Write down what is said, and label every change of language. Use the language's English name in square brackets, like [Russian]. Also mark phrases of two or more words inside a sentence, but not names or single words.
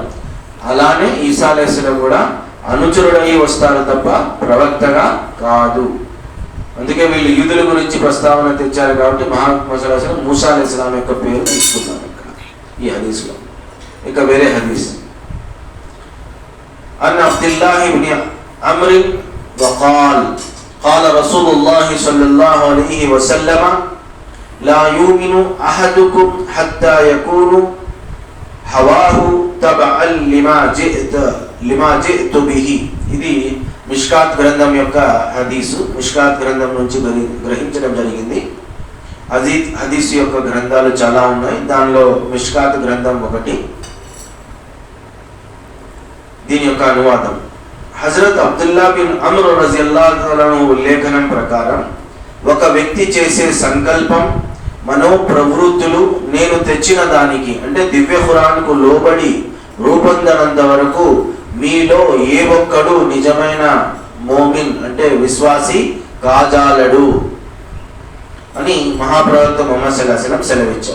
[Telugu] అలానే ఈసా అలైహిస్సలాం కూడా అనుచరుడయ్యి వస్తారు తప్ప ప్రవక్తగా కాదు. అందుకే వీళ్ళు యూదుల గురించి ప్రస్తావన తెచ్చారు కాబట్టి మహాప్రవక్త [Arabic] صلى الله عليه وسلم [Telugu] మూసా అలైహిస్సలాం యొక్క పేరు తీసుకున్నారు ఇక్కడ ఈ హదీస్లో. ఇక వేరే హదీస్, [Arabic] عن عبد الله بن عمرو وقال قال رسول الله صلى الله عليه وسلم لا يؤمن أحدكم حتى يكون هواه تبعا لما جئت به. [Telugu] ఇది మిష్కాత్ గ్రంథం యొక్క హదీసు. మిష్కాత్ గ్రంథం నుంచి గ్రహించడం జరిగింది. హదీసు యొక్క గ్రంథాలు చాలా ఉన్నాయి, దానిలో మిష్కాత్ గ్రంథం ఒకటి. దీని యొక్క అనువాదం, హజరత్ అబ్దుల్లా బిన్ అమ్ర్ [Arabic] رضي الله عنه [Telugu] ఉల్లేఖనం ప్రకారం ఒక వ్యక్తి చేసే సంకల్పం, మనోప్రవృత్తులు నేను తెచ్చిన దానికి అంటే దివ్య ఖురాన్కు లోబడి రూపొందనంత వరకు మీలో ఏ ఒక్కడు నిజమైన మోమిన్ అంటే విశ్వాసి కాజాలడు అని మహాప్రవక్త ముహమ్మద్ [Arabic] صلى الله عليه وسلم [Telugu] సెలవిచ్చారు.